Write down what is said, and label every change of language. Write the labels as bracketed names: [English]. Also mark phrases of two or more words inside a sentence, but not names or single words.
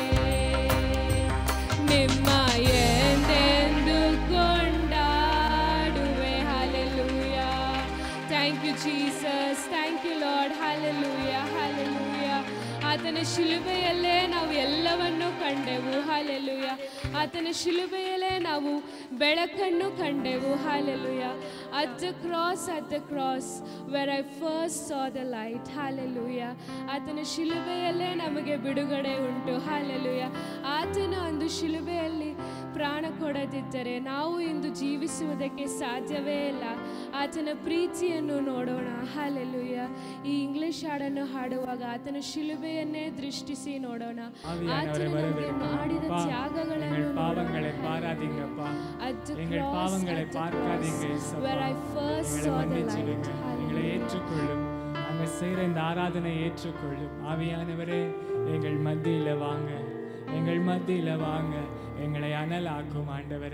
[Kannada] ನಿಮ್ಮ ಎಂದೆಂದು ಕೊಂಡಾಡುವೆ. [English] Hallelujah. Thank you Jesus. Thank you Lord. [Kannada] ಹಲ್ಲೆಲೂಯಾ, ಹಲ್ಲೆಲೂಯಾ. ಆತನ ಶಿಲುಬೆಯಲ್ಲೇ ನಾವು ಎಲ್ಲವನ್ನೂ ಕಂಡೆವು. ಹಲ್ಲೆಲೂಯಾ. ಆತನ ಶಿಲುಬೆಯಲ್ಲೇ ನಾವು ಬೆಳಕನ್ನು ಕಂಡೆವು. ಹಲ್ಲೆಲೂಯಾ. [English] At the cross where I first saw the light. [Kannada] ಹಲ್ಲೆಲೂಯಾ. ಆತನ ಶಿಲುಬೆಯಲ್ಲೇ ನಮಗೆ ಬಿಡುಗಡೆ ಉಂಟು. ಹಲ್ಲೆಲೂಯಾ. ಆತನ ಒಂದು ಶಿಲುಬೆಯಲ್ಲಿ ಪ್ರಾಣ ಕೊಡದಿದ್ದರೆ ನಾವು ಇಂದು ಜೀವಿಸುವುದಕ್ಕೆ ಸಾಧ್ಯವೇ ಇಲ್ಲ. ಆತನ ಪ್ರೀತಿಯನ್ನು ನೋಡೋಣ. ಹಲ್ಲೆಲೂಯಾ. ಈ ಇಂಗ್ಲಿಷ್ ಹಾಡನ್ನು ಹಾಡುವಾಗ ಆತನ ಶಿಲುಬೆಯನ್ನೇ ದೃಷ್ಟಿಸಿ ನೋಡೋಣ. ಆತನ ನಮಗೆ ಮಾಡಿದ ತ್ಯಾಗಗಳನ್ನು [Tamil] ஏற்றுக்கொள்ளும். நாங்கள் செய்கிற இந்த ஆராதனை ஏற்றுக்கொள்ளும். ஆவியானவரே எங்கள் மத்தியில் வாங்க, எங்கள் மத்தியில் வாங்க, எங்களை அனலாக்கும் ஆண்டவரே.